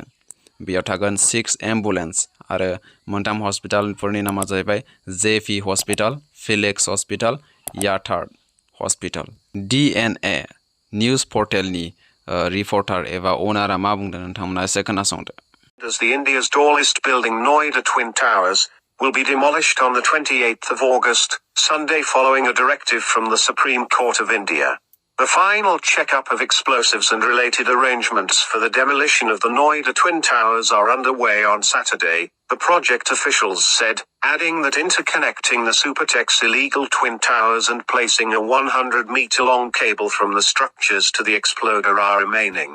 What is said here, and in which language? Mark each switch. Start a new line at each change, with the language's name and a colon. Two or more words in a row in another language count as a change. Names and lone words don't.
Bodo: बेयाव थागोन 6 एम्बुलेन्स आरो मोनथाम हस्पिटालफोरनि नामा जाहैबाय जेपि हस्पिटाल, फिलिक्स हस्पिटाल, याथार्ड हस्पिटाल।
English: DNA news portalni reporter
Bodo: एबा अनारा मा बुंदों नोंथांमोना एसे खोनासंदो।
English: As the India's tallest building, Noida Twin Towers, will be demolished on the 28th of August, Sunday, following a directive from the Supreme Court of India. The final checkup of explosives and related arrangements for the demolition of the Noida Twin Towers are underway on Saturday, the project officials said, adding that interconnecting the Supertech's illegal twin towers and placing a 100-meter-long cable from the structures to the exploder are remaining.